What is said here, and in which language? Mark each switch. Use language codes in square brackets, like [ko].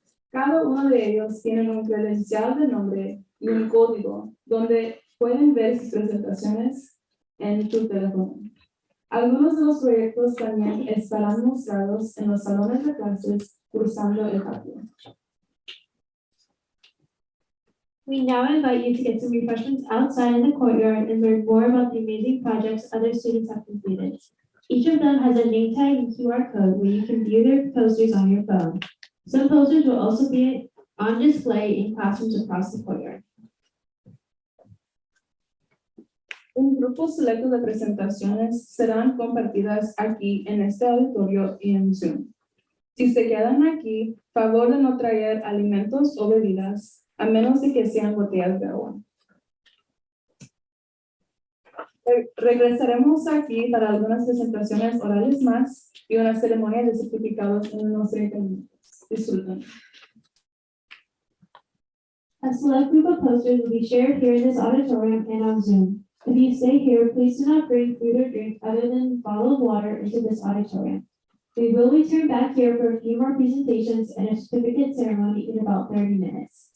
[es] Cada uno de ellos tiene un credencial de nombre y un código donde pueden ver sus presentaciones en tu teléfono. Algunos de los proyectos también estarán mostrados en los salones de clases cruzando el patio. [en] We now invite you to get some refreshments outside in the courtyard and learn more about the amazing projects other students have completed. Each of them has a name tag and QR code where you can view their posters on your phone. Some posters will also be on display in classrooms across the courtyard. [es] Un grupo selecto de presentaciones serán compartidas aquí en este auditorio y en Zoom. Si se quedan aquí, favor de no traer alimentos o bebidas, a menos de que sean botellas de agua. Regresaremos aquí para algunas presentaciones orales más y una ceremonia de certificados en unos 30 minutos. Disfruten. [en] A select group of posters will be shared here in this auditorium and on Zoom. If you stay here, please do not bring food or drink other than a bottle of water into this auditorium. We will return back here for a few more presentations and a certificate ceremony in about 30 minutes.